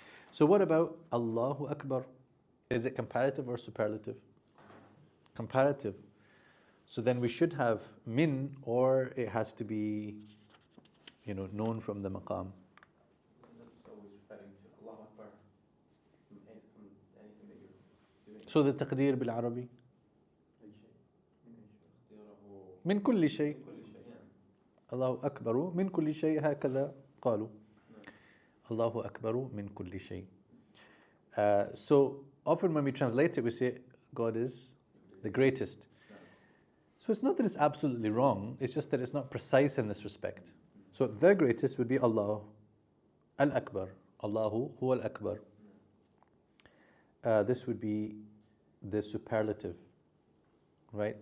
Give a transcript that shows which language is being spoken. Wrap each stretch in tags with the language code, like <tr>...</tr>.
<en>So what about Allahu Akbar? Is it comparative or superlative? Comparative. So then we should have min, or it has to be known from the maqam. That's always referring to Allah Akbar from anything that you're doing. So the taqdeer</en> <ar>بالعربي من كل شيء. الله أكبر من كل شيء هكذا قالوا. الله أكبر من كل شيء.</ar> <en>So often when we translate it, we say God is the greatest. So it's not that it's absolutely wrong, it's just that it's not precise in this respect. So the greatest would be Allah, Al-Akbar. Allahu huwa Al-Akbar. This would be the superlative, right?</en>